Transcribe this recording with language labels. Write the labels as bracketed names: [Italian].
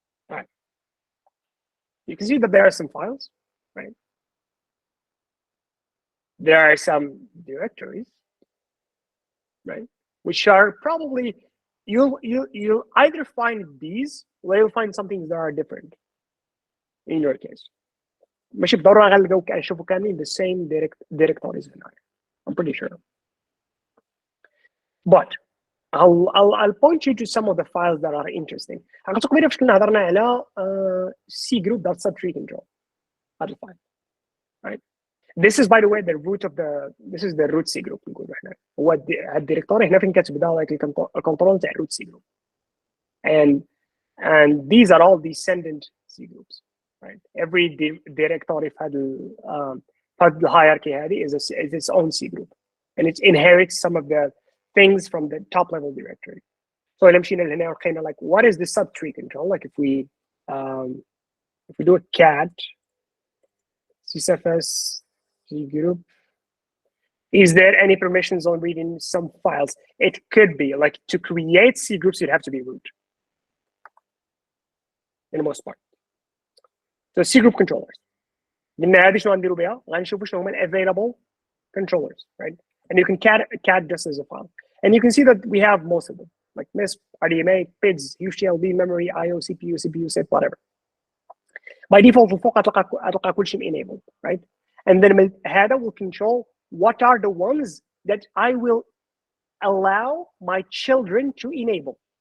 [English] All right. You can see that there are some files, right? There are some directories, right? Which are probably, you'll either find these or you'll find some things that are different in your case. [Arabic] مش بالضرورة غنلقاو نشوفوا كاملين [English] the same directories [Arabic] هناك. [English] I'm pretty sure. But I'll point you to some of the files that are interesting. [Arabic] غنعطيكم قبيله فاش كنا هضرنا على cgroup.subtree control. هذا الفايل, right? [English] This is, by the way, the root of this is the root cgroup [Arabic] نقولوا احنا. هو الديريكتوري هنا فين كتبدا like الكنترول تاع root cgroup. [English] And these are all descendant cgroups, right? Every directory [Arabic] في هذا الhierarchy هذه [English] is its own cgroup, and it inherits some of the things from the top level directory. So [Arabic] إلا مشينا لهنا ولقينا [English] like what is the subtree control? Like if we do a cat sysfs CGroup, is there any permissions on reading some files? It could be like to create CGroups, you'd have to be root in the most part. So CGroup controllers. [Arabic] قلنا هذه شنو غنديروا بها؟ غنشوفوا شنو هما available controllers, right? [English] And you can cat just as a file. And you can see that we have most of them, like MISP, RDMA, PIDs, UCLD, memory, IO, CPU set, whatever. By default, [Arabic] الفوق هتلقى كل شيء [English] enabled, right? And then هذا will control what are the ones that I will allow my children to enable.